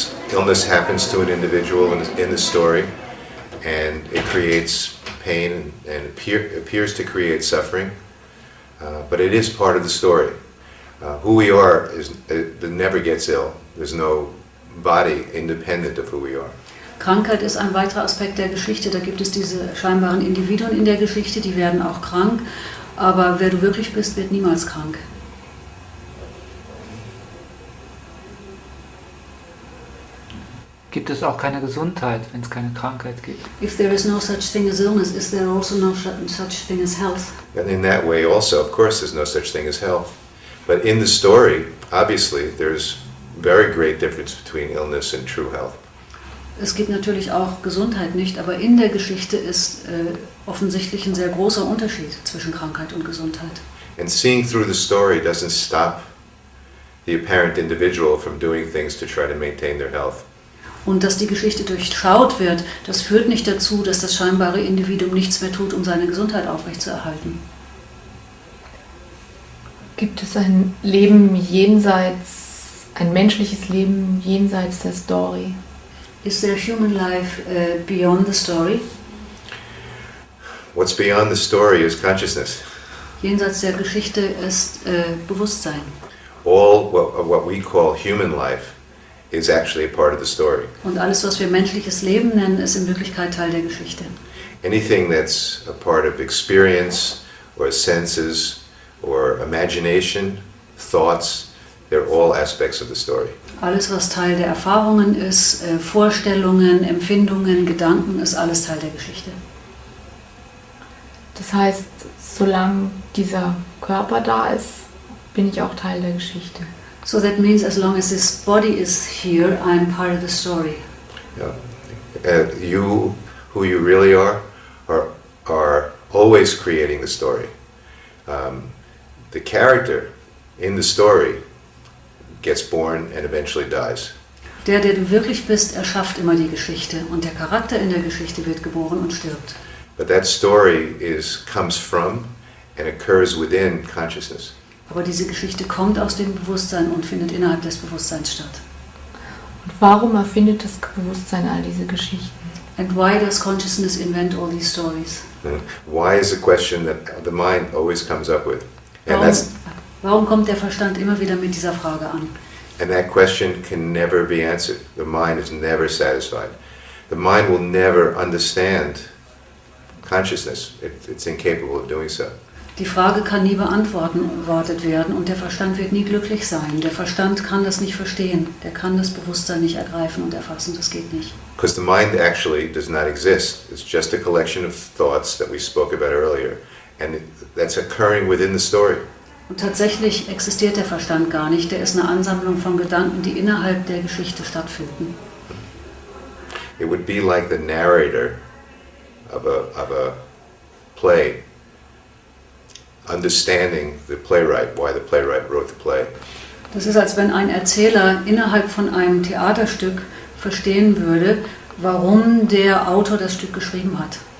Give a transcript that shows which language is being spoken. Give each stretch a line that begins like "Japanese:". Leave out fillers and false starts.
English: Illness happens to an individual in the story, and it creates pain and appears to create suffering, but it is part of the story. Who we are never gets ill. There's no body independent of who we are.
German: Krankheit ist ein weiterer Aspekt der Geschichte. Da gibt es diese scheinbaren Individuen in der Geschichte, die werden auch krank, aber wer du wirklich bist, wird niemals krank. Gibt es auch keine Gesundheit, wenn es keine Krankheit gibt?
English: If there is no such thing as illness, is there also no such thing as health? And in that way also, of course, there's no such thing as health. But in the story, obviously, there's very great difference between illness and true health.
German: Es gibt natürlich auch Gesundheit nicht, aber in der Geschichte ist offensichtlich ein sehr großer Unterschied zwischen Krankheit und Gesundheit.
English: And seeing through the story doesn't stop the apparent individual from doing things to try to maintain their health.
German: Und dass die Geschichte durchschaut wird, das führt nicht dazu, dass das scheinbare Individuum nichts mehr tut, um seine Gesundheit aufrechtzuerhalten. Gibt es ein Leben jenseits, ein menschliches Leben jenseits der Story?
English: Is there human life beyond the story? What's beyond the story is consciousness.
German: Jenseits der Geschichte ist Bewusstsein.
English: All what we call human life is actually a part of the story.
German: Und alles, was wir menschliches Leben nennen, ist in Wirklichkeit Teil der Geschichte.
English: Anything that's a part of experience or senses or imagination, thoughts, they're all aspects of the story.
German: Alles, was Teil der Erfahrungen ist, Vorstellungen, Empfindungen, Gedanken, ist alles Teil der Geschichte. Das heißt, solange dieser Körper da ist, bin ich auch Teil der Geschichte.
English: So that means as long as this body is here, I'm part of the story. Yeah. You, who you really are always creating the story. The character in the story gets born and eventually dies.
German: Der du wirklich bist, erschafft immer die Geschichte und der Charakter in der Geschichte wird geboren und stirbt.
English: But that story comes from and occurs within consciousness.
German: Aber diese Geschichte kommt aus dem Bewusstsein und findet innerhalb des Bewusstseins statt. Und warum erfindet das Bewusstsein all diese Geschichten?
English: And why does consciousness invent all these stories? Why is a question that the mind always comes up with. And
German: Warum kommt der Verstand immer wieder mit dieser Frage an?
English: And that question can never be answered. The mind is never satisfied. The mind will never understand consciousness. It's incapable of doing so.
German: Die Frage kann nie beantwortet werden und der Verstand wird nie glücklich sein. Der Verstand kann das nicht verstehen. Der kann das Bewusstsein nicht ergreifen und erfassen. Das geht nicht.
English: Because the mind actually does not exist. It's just a collection of thoughts that we spoke about earlier. And that's occurring within the story.
German: Und tatsächlich existiert der Verstand gar nicht. Der ist eine Ansammlung von Gedanken, die innerhalb der Geschichte stattfinden.
English: It would be like the narrator of a play, understanding the playwright, why the playwright wrote the play.
German: Das ist, als wenn ein Erzähler innerhalb von einem Theaterstück verstehen würde, warum der Autor das Stück geschrieben hat.